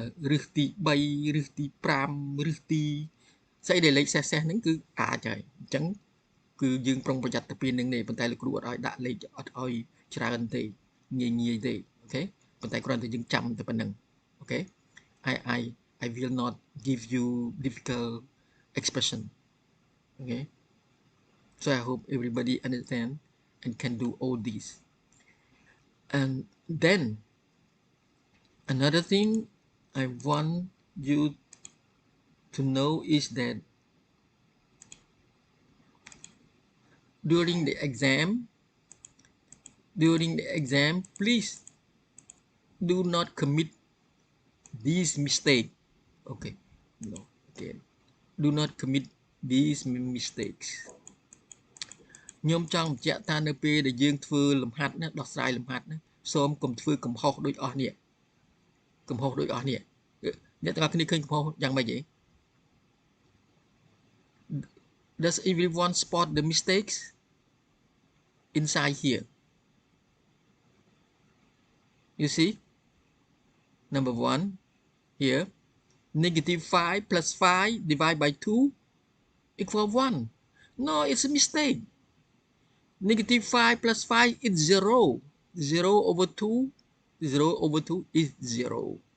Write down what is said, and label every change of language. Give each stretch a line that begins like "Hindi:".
Khmer: រឹសទី3រឹសទី5រឹសទីស្អីដែលលេខសេះហ្នឹងគឺអាចហើយអញ្ចឹងគឺយើងប្រុងប្រយ័ត្នទៅពីនឹងនេះប៉ុន្តែលោកគ្រូអត់ឲ្យដាក់លេខអត់ឲ្យច្រើនទេងាយទេអូខេប៉ុន្តែគ្រាន់តែយើងចាំតែប៉ុណ្្នឹងអូខេ
English: I will not give you difficult expression. Okay, so I hope everybody understand and can do all these. And then another thing I want you to know is that during the exam, please do not commit these mistakes. Okay, no, again, do not commit these mistakes.
Khmer: ខ្ញុំចង់បញ្ជាក់ថានៅពេលដែលយើងធ្វើលំហាត់ណាដោះស្រាយលំហាត់ណាសូមកុំធ្វើកំហុសដូចអស់នេះកំហុសដូចអស់នេះអ្នកទាំងអស់គ្នាឃើញកំហុសយ៉ាងម៉េចទេ
English: Does everyone spot the mistakes inside here? You see, number one here, negative 5 plus 5 divided by 2 equal 1. No, it's a mistake. Negative 5 plus 5 is 0. 0 over 2, 0 over 2 is 0.